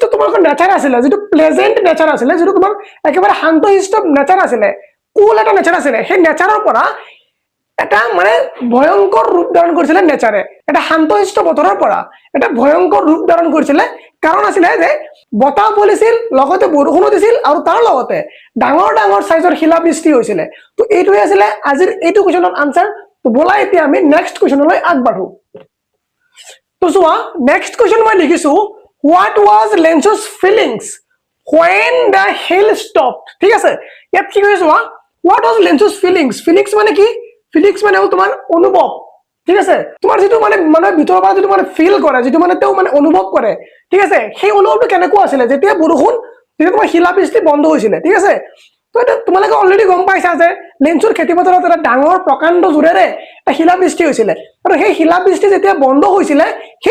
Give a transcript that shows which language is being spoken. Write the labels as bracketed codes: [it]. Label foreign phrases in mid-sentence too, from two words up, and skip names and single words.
[as] তোমালোকৰ নেচাৰ আছিলে যেটো প্লেজেন্ট নেচাৰ আছিলে যেটো তোমাৰ একেবাৰে শান্তশিষ্ট নেচাৰ আছিলে কুল এটা নেচাৰ আছিলে সেই নেচাৰৰ পৰা এটা মানে ভয়ংকৰ ৰূপ ধাৰণ কৰিছিলে নেচাৰে এটা শান্তশিষ্ট বতৰৰ পৰা এটা ভয়ংকৰ ৰূপ ধাৰণ কৰিছিলে কাৰণ আছিলে যে বতাহ বলিছিল লগতে বৰষুণো দিছিল আৰু তাৰ লগতে ডাঙৰ ডাঙৰ সাইজৰ শিলাবৃষ্টি হৈছিলে তো এইটোৱে আছিলে আজিৰ এইটো কোৱেশ্যনৰ আনসাৰ তো বলা এতিয়া আমি নেক্সট কোৱেশ্যনলৈ আগবাঢ়ো তো চোৱা নেক্সট কোৱেশ্যন মই লিখিছো [en] what was Lencho's feelings when the hail stopped [as] ঠিক আছে ইয়াত কি কৈছো [en] what was Lencho's feelings [as] মানে কি ফিলিংস মানে হ'ল তোমাৰ অনুভৱ ঠিক আছে তোমাৰ যেটো মানে মানে ভিতৰৰ পৰা যেটো মানে ফিল কৰে যেটো মানে তেও মানে অনুভৱ কৰে ঠিক আছে সেই অনুভৱটো কেনেকুৱা আছিল যেতিয়া বৰষুণ যেতিয়া তোমাৰ শিলাবৃষ্টি বন্ধ হৈছিল ঠিক আছে তো এটা তোমালোকে অলৰেডি গম পাইছা যে লেঞ্চৰ খেতিপথাৰত এটা ডাঙৰ প্ৰকাণ্ড জোৰেৰে এটা শিলাবৃষ্টি হৈছিল আৰু সেই শিলাবৃষ্টি যেতিয়া বন্ধ হৈছিল সেই